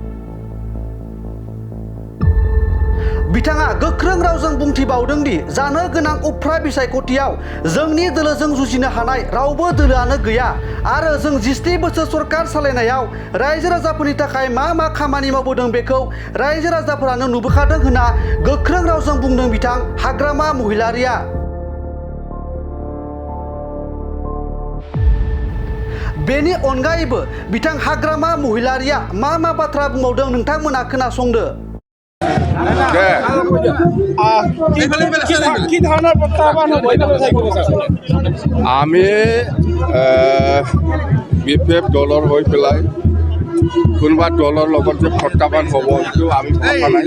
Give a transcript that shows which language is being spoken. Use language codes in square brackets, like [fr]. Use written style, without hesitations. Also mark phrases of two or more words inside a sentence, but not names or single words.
[brx] बिथाङा गोख्रों रावजों बुंथिबावदों दि जानो गोनां उफ्रा बिसायख'थियाव जोंनि दोलोजों जुजिनो हानाय रावबो दोलोआनो गैया आरो जों 27 बोसोर सरकार सालायनायाव रायजो राजाफोरनि थाखाय मा खामानि मावबोदों बेखौ रायजो राजाफोरानो नुबोखादों होनना गोख्रों रावजों बुंदों बिथां हाग्रामा महिलारिया। बेनि अनगायैबो बिथां हाग्रामा महिलारिया मा बाथ्रा बुंबावदों नोंथांमोना खोनासंदो। [as] আমি বিপেপ দলৰ হৈ পেলাই কোনোবা দলৰ লগত যে প্ৰত্যাহ্বান হ'ব সেইটো আমি ভাবা নাই।